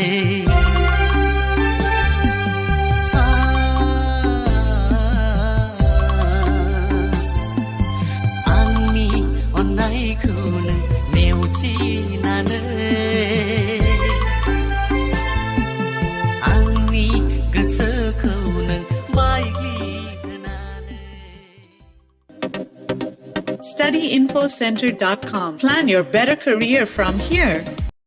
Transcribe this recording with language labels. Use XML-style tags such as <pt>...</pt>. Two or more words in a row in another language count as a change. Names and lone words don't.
<brx>आंनि अननायखौ नों नेवसिनानै आंनि गोसोखौ नों बायग्लि होनानै</brx> <en>StudyInfoCenter.com. Plan your better career from here.</en>